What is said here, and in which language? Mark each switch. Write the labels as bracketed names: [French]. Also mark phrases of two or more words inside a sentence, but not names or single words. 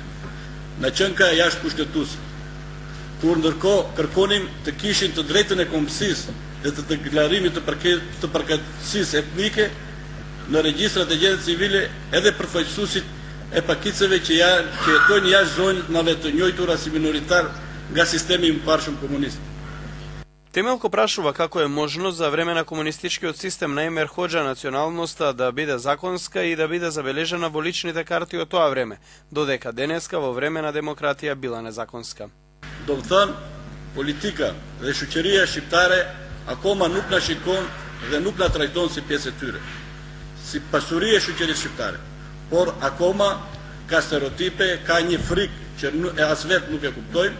[Albanian] Në qenë ka jashtë kushtetuese. Kur ndërkohë kërkonim të kishin të drejtën e kombësisë dhe të deklarimit të përkatësisë etnike në regjistrat e gjendjes civile edhe përfaqësuesit e pakiceve që jetojnë jashtë zonave të njohura si minoritar nga sistemi i mëparshëm komunist. [Macedonian] Темелко прашува како е можно за време на комунистичкиот систем на Емир Хоџа националноста да биде законска и да биде забележена во личните карти од тоа време, додека денеска во време на демократија била незаконска. [Albanian] Do të thënë, politika dhe shoqëria shqiptare akoma nuk na shikon dhe nuk na trajton si pjesë e tyre, si pasuri e shoqërisë shqiptare, por akoma ka stereotipe, ka një frikë që as vetë nuk e kuptojmë.